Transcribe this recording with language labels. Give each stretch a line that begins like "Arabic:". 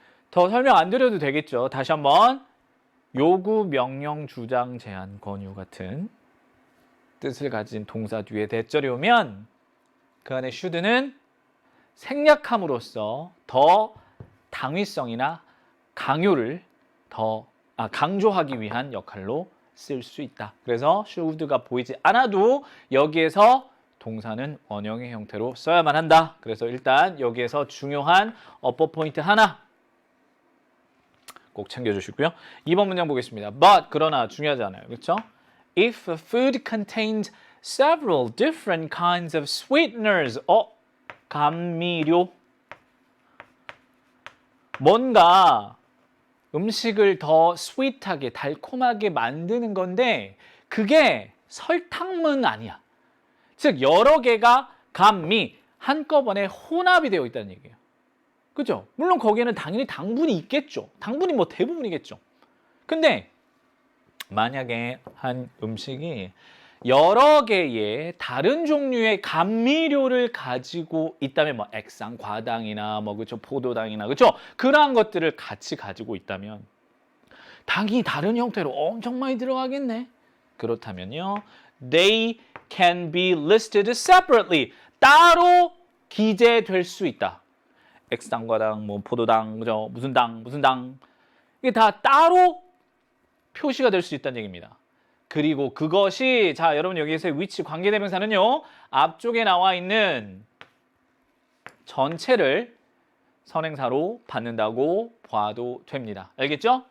Korean: 더 설명 안 드려도 되겠죠. 다시 한번. 요구, 명령, 주장, 제안, 권유 같은 뜻을 가진 동사 뒤에 대절이 오면 그 안에 should는 생략함으로써 더 당위성이나 강요를 강조하기 위한 역할로 쓸 수 있다. 그래서 should가 보이지 않아도 여기에서 동사는 원형의 형태로 써야만 한다. 그래서 일단 여기에서 중요한 어법 포인트 하나 꼭 챙겨주시고요. 2번 문장 보겠습니다. But, 그러나 중요하지 않아요. 그렇죠?
English: If a food contains several different kinds of sweeteners.
Korean: 감미료. 뭔가 음식을 더 스윗하게, 달콤하게 만드는 건데 그게 설탕은 아니야. 즉 여러 개가 감미, 한꺼번에 혼합이 되어 있다는 얘기예요. 그죠? 물론 거기에는 당연히 당분이 있겠죠. 당분이 뭐 대부분이겠죠. 근데 만약에 한 음식이 여러 개의 다른 종류의 감미료를 가지고 있다면 뭐 액상, 과당이나 뭐 그렇죠, 포도당이나 그렇죠, 그러한 것들을 같이 가지고 있다면 당이 다른 형태로 엄청 많이 들어가겠네. 그렇다면요,
English: they can be listed separately.
Korean: 따로 기재될 수 있다. 액상, 과당, 뭐 포도당, 그죠, 무슨 당 이게 다 따로 표시가 될 수 있다는 얘기입니다. 그리고 그것이, 자 여러분 여기에서의 위치 관계대명사는요, 앞쪽에 나와 있는 전체를 선행사로 받는다고 봐도 됩니다. 알겠죠?